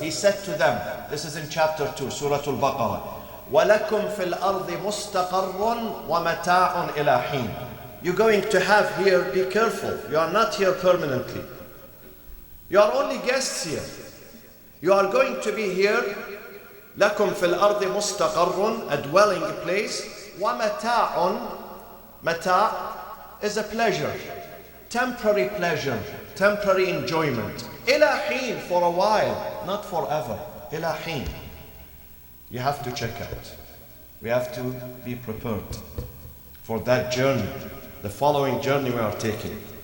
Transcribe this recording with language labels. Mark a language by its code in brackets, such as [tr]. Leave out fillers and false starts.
[en] He said to them, this is in chapter 2, Surah Al-Baqarah, [ar] وَلَكُمْ فِي الْأَرْضِ مُسْتَقَرٌّ وَمَتَاعٌ إِلَى حِينٍ. [en] You're going to have here, be careful, you are not here permanently. You are only guests here. You are going to be here. [ar] لَكُمْ فِي الْأَرْضِ مُسْتَقَرٌّ, [en] a dwelling place. وَمَتَاعٌ, mata' is a pleasure, temporary pleasure, temporary enjoyment. [ar] إِلَى حِينٍ, [en] for a while, not forever. [ar] إِلَى حِينٍ. [en] You have to check out. We have to be prepared for that journey, the following journey we are taking.